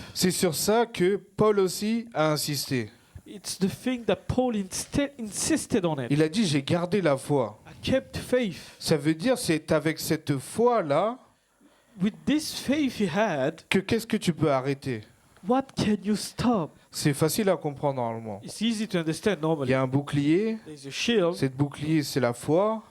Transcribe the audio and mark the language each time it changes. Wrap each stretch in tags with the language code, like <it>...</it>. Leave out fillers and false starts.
<fr>C'est sur ça que Paul aussi a insisté.</fr> <en>It's the thing that Paul insisted on it.</en> <fr>Il a dit, j'ai gardé la foi.</fr> <en>I kept faith.</en> <fr>Ça veut dire, c'est avec cette foi-là</fr> <en>With this faith he had,</en> <fr>que qu'est-ce que tu peux arrêter?</fr> <en>what can you stop?</en> <fr>C'est facile à comprendre normalement.</fr> <en>It's easy to understand</en> <fr>Il</fr> <en>normally.</en> <fr>y a un bouclier,</fr> <en>There's a shield.</en> <fr>cette bouclier c'est la foi,</fr>